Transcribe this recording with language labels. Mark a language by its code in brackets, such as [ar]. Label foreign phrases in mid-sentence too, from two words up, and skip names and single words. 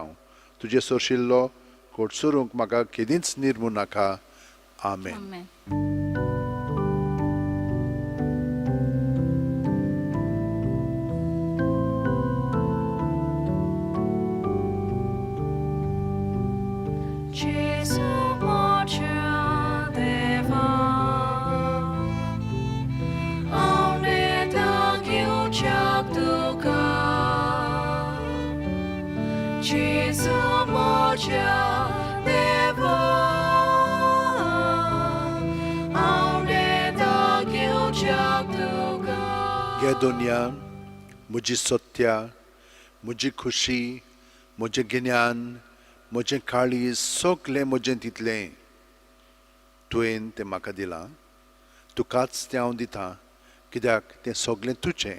[kok] तुजे सरशिल्लो कोडसुरूंक म्हाका केदींच निर्मू नाका. आमेन. आमेन. Jesu mocia deva, aune da giuciak duka. Jesu mocia deva, aune da giuciak duka. हे दुनिया म्हजी सत्या, म्हजी खुशी, म्हजें गिन्यान, म्हजें काळीज सगळें म्हजें तितलें तुवें तें म्हाका दिलां. तुकाच तें हांव दितां कित्याक तें सगळें तुजें.